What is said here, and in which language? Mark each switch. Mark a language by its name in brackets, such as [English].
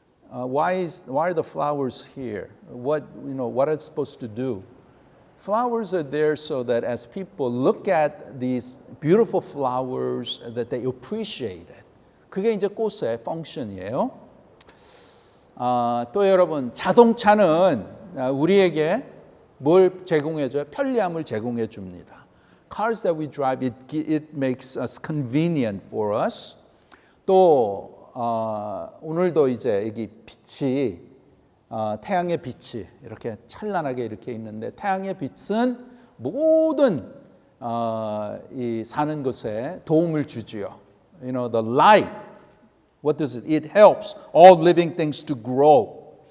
[English] why are the flowers here? What are they supposed to do? Flowers are there so that as people look at these beautiful flowers, that they appreciate it. [Korean] 그게 이제 꽃의 펑션이에요. 또 여러분, 자동차는 우리에게 뭘 제공해줘요? 편리함을 제공해 줍니다. [English] Cars that we drive, it makes us convenient for us. [Korean] 또 오늘도 이제 여기 빛이 태양의 빛이 이렇게 찬란하게 이렇게 있는데 태양의 빛은 모든 이 사는 것에 도움을 주지요. [English] The light, what does it? It helps all living things to grow.